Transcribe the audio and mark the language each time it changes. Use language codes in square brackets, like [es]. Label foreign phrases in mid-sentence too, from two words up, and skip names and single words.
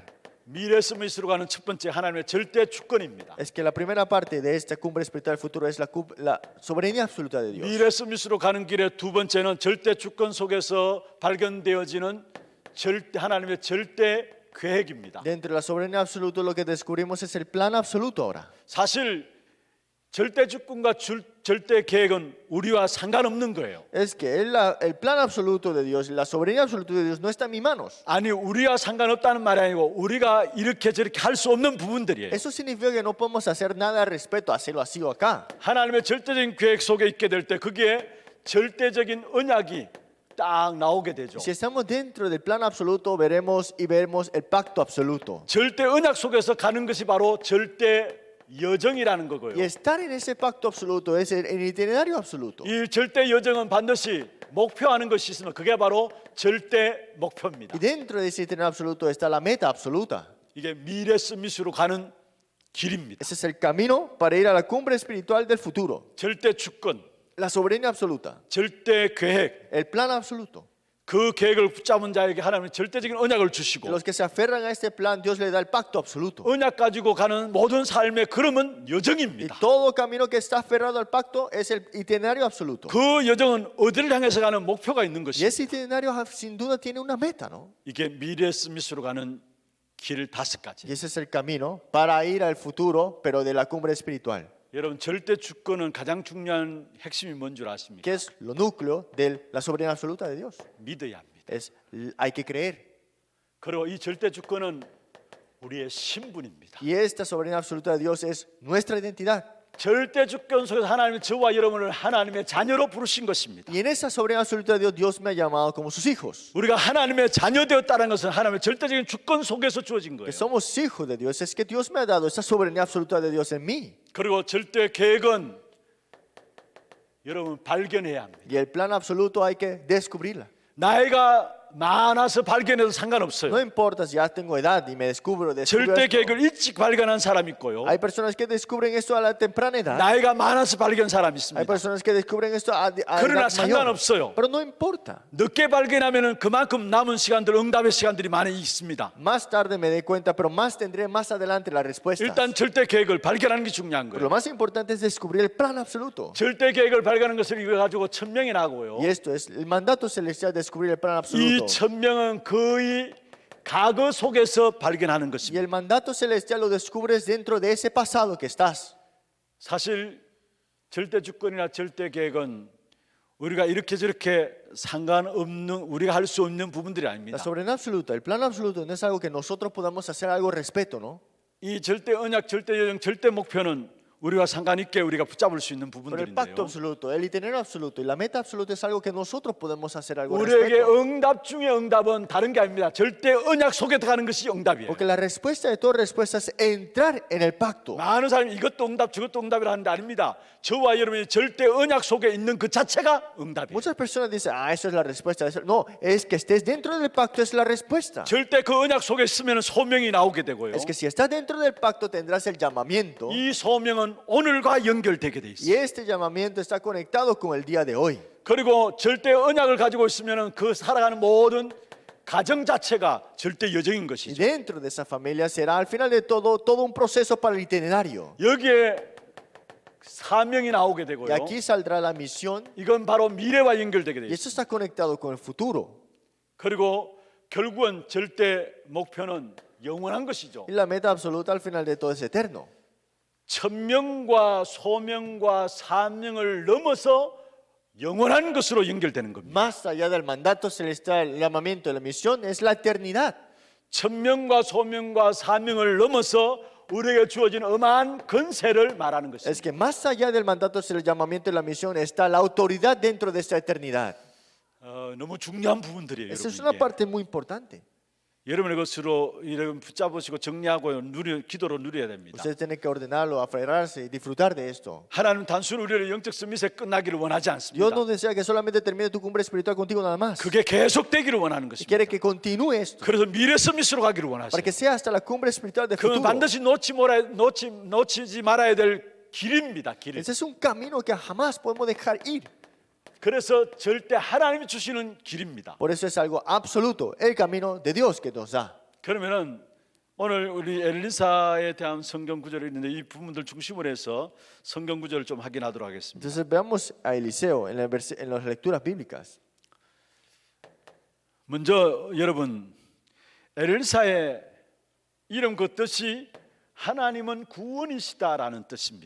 [ko] 미래 서밋으로 가는 첫 번째 하나님의 절대 주권입니다. [es] Es que la primera parte de esta cumbre espiritual del futuro es la soberanía absoluta de Dios. [ko] 미래 서밋으로 가는 길의 두 번째는 절대 주권 속에서 발견되어지는 하나님의 절대 계획입니다. [es] Dentro de la soberanía absoluta lo que descubrimos es el plan absoluto ahora. [ko] 사실 절대 주권과 절대 계획은 우리와 상관없는 거예요. [es] Es que el plan absoluto de Dios, la soberanía absoluta de Dios no está en mis manos. [ko] 아니 우리와 상관없다는 말이 아니고 우리가 이렇게 저렇게 할 수 없는 부분들이에요. [es] Eso significa que no podemos hacer nada al respecto, hacerlo así o acá. [ko] 하나님의 절대적인 계획 속에 있게 될 때 거기에 절대적인 언약이 딱 나오게 되죠. [es] Si estamos dentro del plan absoluto, veremos el pacto absoluto. [ko] 절대 언약 속에서 가는 것이 바로 절대 여정이라는 거고요. [es] Y estar en ese pacto absoluto es el itinerario absoluto. [ko] 이 절대 여정은 반드시 목표하는 것이 있으면 그게 바로 절대 목표입니다. [es] Y dentro de ese itinerario absoluto está la meta absoluta. [ko] 이게 미래 서밋으로 가는 길입니다. [es] Ese es el camino para ir a la cumbre espiritual del futuro. [ko] 절대 주권, [es] La soberanía absoluta, [ko] 절대 계획, [es] el plan absoluto. [ko] 그 계획을 붙잡은 자에게 하나님은 절대적인 언약을 주시고 [es] Los que se aferran a este plan, Dios le da el pacto absoluto. [ko] 언약 가지고 가는 모든 삶의 걸음은 [es] Y [ko] 여정입니다. [es] todo camino que está aferrado al pacto es el itinerario absoluto. [ko] 그 여정은 어디를 향해서 가는 목표가 있는 [es] Y [ko] 것이 [es] ese itinerario sin duda tiene una meta, ¿no? [ko] 이게 미래 서밋으로 가는 길 다섯 가지. [es] Y ese es el camino para ir al futuro, pero de la cumbre espiritual. [ko] 여러분 절대 주권은 가장 중요한 핵심이 뭔 줄 아십니까? [es] Que es lo núcleo de la soberanía absoluta de Dios. [ko] 믿어야 합니다. [es] Hay que creer. [ko] 그리고 이 절대 주권은 우리의 신분입니다. [es] Y esta soberanía absoluta de Dios es nuestra identidad. [ko] 절대 주권 속에서 하나님은 저와 여러분을 하나님의 자녀로 부르신 것입니다. [es] Y en esa soberanía absoluta de Dios, Dios me ha llamado como sus hijos. [ko] 우리가 하나님의 자녀 되었다는 것은 하나님의 절대적인 주권 속에서 주어진 [es] Que [ko] 거예요. [es] somos hijos de Dios. Es que Dios me ha dado esa soberanía absoluta de Dios en mí. [ko] 그리고 절대 계획은 여러분 발견해야 합니다. [es] Y el plan absoluto hay que descubrirla. [ko] 나이가 많아서 발견해도 상관없어요. [es] No importa si ya tengo edad y me descubro [ko] 절대 [es] esto. [ko] 계획을 일찍 발견한 사람이 있고요. [es] Hay personas que descubren esto a la temprana edad. [ko] 나이가 많아서 발견한 사람이 [es] Hay [ko] 있습니다. [es] personas que descubren esto a [ko] 그러나 [es] edad mayor. [ko] 상관없어요. [es] Pero no importa. [ko] 늦게 발견하면 그만큼 남은 시간들, 응답의 시간들이 많이 있습니다. [es] Más tarde me dé cuenta, pero más tendré más adelante la respuesta. [ko] 일단 절대 계획을 발견하는 게 중요한 [es] Pero lo [ko] 거예요. [es] más importante es descubrir el plan absoluto. [ko] 절대 계획을 발견하는 것을 이거 가지고 1000명이 나고요. [es] Y esto es el mandato celestial, descubrir el plan [ko] 이 [es] absoluto. [ko] 1000명은 거의 과거 속에서 발견하는 [es] Y [ko] 것입니다. [es] el mandato celestial lo descubres dentro de ese pasado que estás. [ko] 사실 절대 주권이나 절대 계획은 우리가 이렇게 저렇게 상관없는, 우리가 할 수 없는 부분들이 [es] La [ko] 아닙니다. [es] soberanía absoluta, el plan absoluto no es algo que nosotros podamos hacer algo al respecto, ¿no? [ko] 이 절대 언약, 절대 여정, 절대 목표는 우리가 상관 있게 우리가 붙잡을 수 있는 [es] Pero el pacto [ko] 부분들인데요. [es] absoluto, el itinerario absoluto y la meta absoluta es algo que nosotros podemos hacer algo al [ko] 우리에게 [es] respecto. [ko] 응답 중에 응답은 다른 게 아닙니다. 절대 언약 속에 들어가는 것이 응답이에요. [es] Porque la respuesta de toda respuesta es entrar en el pacto. [ko] 많은 사람이 이것도 응답 저것도 응답이라 하는데 아닙니다. 저와 여러분이 절대 언약 속에 있는 그 자체가 응답이에요. [es] Muchas personas dicen, eso es la respuesta. No, es que estés dentro del pacto es la respuesta. [ko] 절대 그 언약 속에 있으면 소명이 나오게 되고요. [es] Es que si estás dentro del pacto tendrás el llamamiento. [ko] 이 소명은 오늘과 연결되게 돼 [es] Y [ko] 있어요. [es] este llamamiento está conectado con el día de hoy. [ko] 그리고 절대 언약을 가지고 있으면 그 살아가는 모든 가정 자체가 절대 여정인 [es] Y [ko] 것이죠. [es] dentro de esa familia será al final de todo un proceso para el itinerario. [ko] 여기에 사명이 나오게 [es] Y [ko] 되고요. [es] aquí saldrá la misión. [ko] 이건 바로 미래와 연결되게 돼 [es] Y [ko] 있어요. [es] esto está conectado con el futuro. [ko] 그리고 결국은 절대 목표는 영원한 것이죠. [es] Y la meta absoluta al final de todo es eterno. [ko] 천명과 소명과 사명을 넘어서 영원한 것으로 연결되는 겁니다. [es] Más allá del mandato celestial, el llamamiento, la misión es la eternidad. [ko] 천명과 소명과 사명을 넘어서 우리에게 주어진 어마한 권세를 말하는 [es] Es [ko] 것입니다. [es] que más allá del mandato, el llamamiento y la misión está la autoridad dentro de esta eternidad. [ko] 너무 중요한 부분들이에요. [es] Esa es [ko] 여러분, [es] una [ko] 이게. [es] parte muy importante. [ko] 여러분의 것으로 여러분 붙잡으시고 정리하고 기도로 누려야 됩니다. [es] Ustedes tienen que ordenarlo, aferrarse y disfrutar de esto. [ko] 하나님 단순히 우리의 영적 서밋에 끝나기를 원하지 않습니다. [es] Dios no desea que solamente termine tu cumbre espiritual contigo nada más. [ko] 그게 계속되기를 원하는 [es] Y [ko] 것입니다. [es] quiere que continúe esto. [ko] 그래서 미래 서밋으로 가기를 [es] Para [ko] 원하십니다. [es] que sea hasta la cumbre espiritual de [ko] 그건 [es] futuro. [ko] 반드시 놓치지 말아야 될 길입니다. 길. [es] Ese es un camino que jamás podemos dejar ir. [ko] 그래서 절대 하나님이 주시는 길입니다. [es] Por eso es algo absoluto, el camino de Dios que nos da. [ko] 그러면은 오늘 우리 엘리사에 대한 성경 구절이 있는데 이 부분들 중심으로 해서 성경 구절을 좀 확인하도록 하겠습니다. [es] Entonces veamos a Eliseo en las lecturas bíblicas. [ko] 먼저 여러분 엘리사의 이름 그 뜻이 하나님은 구원이시다라는 뜻입니다.